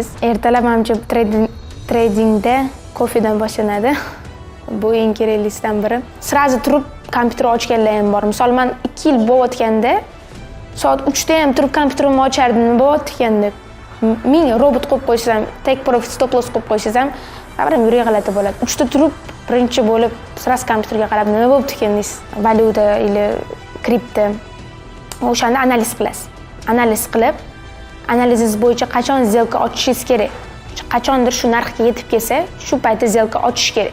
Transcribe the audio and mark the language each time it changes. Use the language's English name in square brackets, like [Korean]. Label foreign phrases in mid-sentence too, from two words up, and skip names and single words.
[Uzbek] Ertalab menimcha tradingda kofedan boshlanadi. Bu eng keraklisidan biri. Srazi turib kompyuter ochganlar ham bor. Misol, men 2 yil bo'layotganda soat 3 da ham turib kompyuterimni ochardim, nima bo'layotgan deb. Men robot qo'yib qo'ysam, [English] take profit stop loss [Uzbek] qo'yib qo'ysam, baribir yurak g'alati bo'ladi. 3 da turib birinchi bo'lib sraz kompyuterga qarab nima bo'libdi ekan deysiz. Valyuta yoki kripto. O'shanda analiz qilasiz. Analiz qilib, analizingiz bo'yicha qachon zelka ochishingiz kerak. Qachondir shu narxga yetib kelsa, shu paytda zelka ochish kerak.